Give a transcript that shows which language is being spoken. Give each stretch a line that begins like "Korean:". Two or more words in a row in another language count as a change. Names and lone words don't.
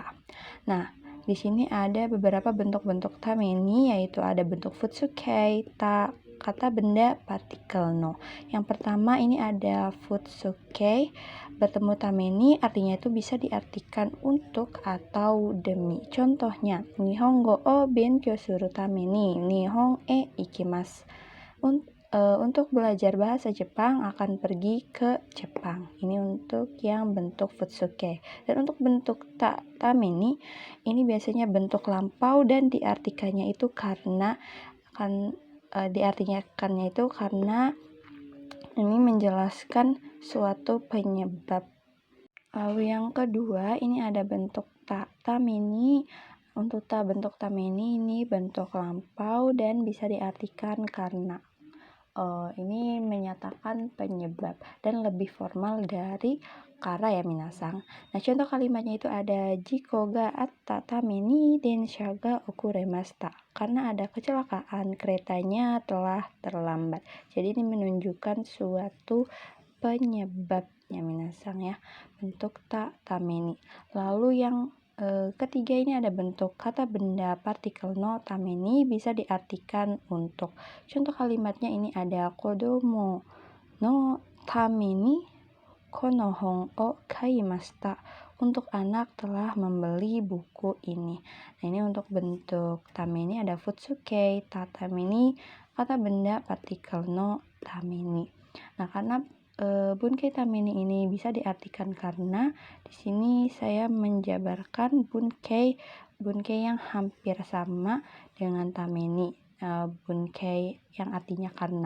Indonesian: Nah, di sini ada beberapa bentuk-bentuk tameni, yaitu ada bentuk futsuke, ta, kata benda, partikel no. Yang pertama ini ada futsuke bertemu tameni, artinya itu bisa diartikan untuk atau demi. Contohnya,
Japanese: 日本語を勉強するために日本へ行きます.
Indonesian: Untuk belajar bahasa Jepang akan pergi ke Jepang. Ini untuk yang bentuk futsuke. Dan untuk bentuk tameni ini biasanya bentuk lampau dan diartikannya itu karena ini menjelaskan suatu penyebab. Lalu yang kedua ini ada bentuk tameni. Untuk bentuk tameni ini bentuk lampau dan bisa diartikan karena. Ini menyatakan penyebab dan lebih formal dari kara ya minasang. Nah, contoh kalimatnya itu ada
Japanese: 事故があったために電車が遅れました.
Indonesian: Karena ada kecelakaan, keretanya telah terlambat. Jadi ini menunjukkan suatu penyebabnya minasang ya. Bentuk tameni. Lalu yang ketiga ini ada bentuk kata benda partikel
Japanese: のために,
Indonesian: bisa diartikan untuk. Contoh kalimatnya ini ada
Japanese: 子供のためにこの本を買いました.
Indonesian: Untuk anak telah membeli buku ini. Nah, ini untuk bentuk tameni ada
Japanese: 普通形、ために,
Indonesian: kata benda partikel
Japanese: のために.
Indonesian: Nah, karena
Japanese: 文型ために
Indonesian: ini bisa diartikan karena, di sini saya menjabarkan bunke yang hampir sama dengan tameni, bunke yang artinya karena.